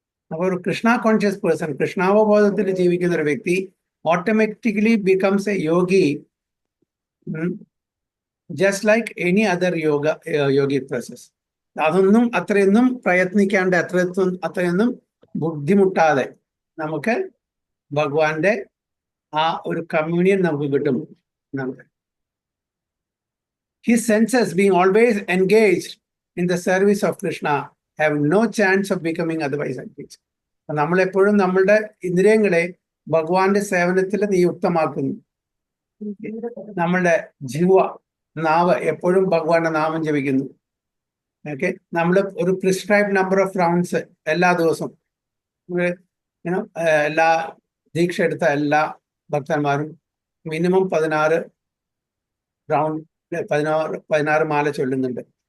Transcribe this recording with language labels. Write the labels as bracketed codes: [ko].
[ml] അപ്പോൾ ഒരു [en] Krishna conscious person, [ml] കൃഷ്ണാവബോധത്തിൽ ജീവിക്കുന്ന ഒരു വ്യക്തി [en] Automatically becomes a yogi, just like any other yogi process. [ml] അതൊന്നും അത്രയൊന്നും പ്രയത്നിക്കാണ്ട്, അത്രയൊന്നും ബുദ്ധിമുട്ടാതെ നമുക്ക് ഭഗവാന്റെ ആ ഒരു കമ്മ്യൂണിയൻ നമുക്ക് കിട്ടും. [en] His senses being always engaged in the service of Krishna have no chance of becoming otherwise engaged. [ml] നമ്മളെപ്പോഴും നമ്മളുടെ ഇന്ദ്രിയങ്ങളെ ഭഗവാന്റെ സേവനത്തിൽ നിയുക്തമാക്കുന്നു. നമ്മളുടെ നാവ് എപ്പോഴും ഭഗവാന്റെ നാമം ജപിക്കുന്നു. ഓക്കെ, നമ്മൾ ഒരു പ്രിസ്ക്രൈബ് നമ്പർ ഓഫ് റൗണ്ട്സ് എല്ലാ ദിവസവും, എല്ലാ ദീക്ഷ എടുത്ത എല്ലാ ഭക്തന്മാരും മിനിമം 16 റൗണ്ട് 16 മാല ചൊല്ലുന്നുണ്ട്.